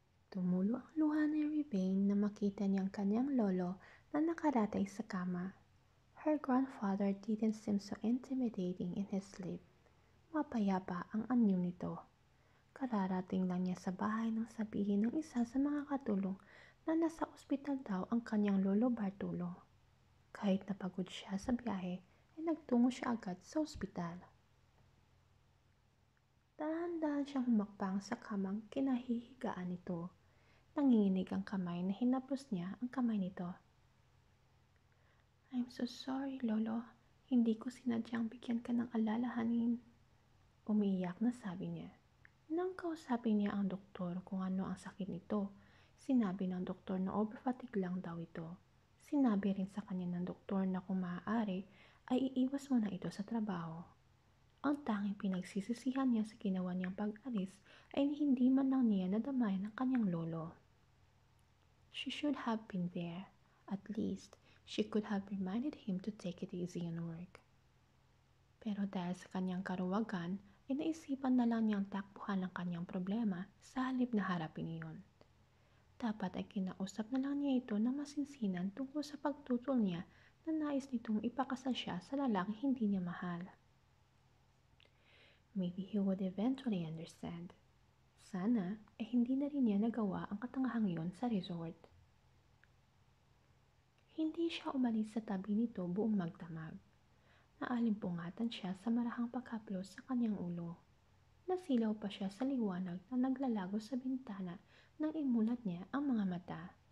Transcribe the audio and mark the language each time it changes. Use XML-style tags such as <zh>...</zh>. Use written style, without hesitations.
<tl>Tumulo ang luha ni Rebane na makita niyang kanyang lolo na nakaratay sa kama.</tl> <en>Her grandfather didn't seem so intimidating in his sleep.</en> <tl>Mapayapa ang anyo nito. Kararating lang niya sa bahay nang sabihin ng isa sa mga katulong na nasa ospital daw ang kanyang lolo Bartolo. Kahit napagod siya sa biyahe, ay nagtungo siya agad sa ospital. Dahan-dahan siyang humakbang sa kamang kinahihigaan nito. Nanginginig ang kamay na hinaplos niya ang kamay nito.</tl> <en>I'm so sorry,</en> <tl>Lolo. Hindi ko sinadyang bigyan ka ng alalahanin. Umiiyak na sabi niya. Nang kausapin niya ang doktor kung ano ang sakit nito, sinabi ng doktor na overfatigue lang daw ito. Sinabi rin sa kanya ng doktor na kung maaari ay iiwas mo na ito sa trabaho. Ang tanging pinagsisisihan niya sa ginawa niyang pag-alis ay hindi man lang niya nadamayan ang kanyang lolo.</tl> <en>She should have been there. At least, she could have reminded him to take it easy on work.</en> <tl>Pero dahil sa kanyang karuwagan, ay naisipan na lang niyang takbuhan ang kanyang problema sa halip na harapin iyon. Dapat ay kinausap na lang niya ito ng masinsinan tungkol sa pagtutol niya na nais nitong ipakasal siya sa lalaking hindi niya mahal.</tl> <en>Maybe he would eventually understand.</en> <tl>Sana ay hindi na rin niya nagawa ang katangahang iyon sa resort. Hindi siya umalis sa tabi nito buong magdamag. Naalimpungatan siya sa marahang pagkaplos sa kanyang ulo. Nasilaw pa siya sa liwanag na naglalago sa bintana nang imulat niya ang mga mata.</tl>